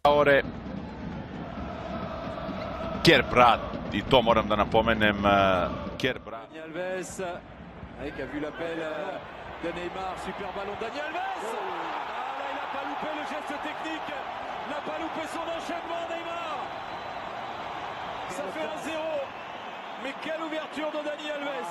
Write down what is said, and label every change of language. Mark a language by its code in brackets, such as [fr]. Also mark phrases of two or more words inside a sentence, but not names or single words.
[hr] Kjer Brat, i to moram da napomenem, Kjer Brat. [fr] Dani Alves, qui a vu l'appel de Neymar, super ballon Dani Alves. Ah là, il n'a pas loupé le geste technique, il n'a pas loupé son enchaînement Neymar. Ça fait 1-0, mais quelle ouverture de Dani Alves.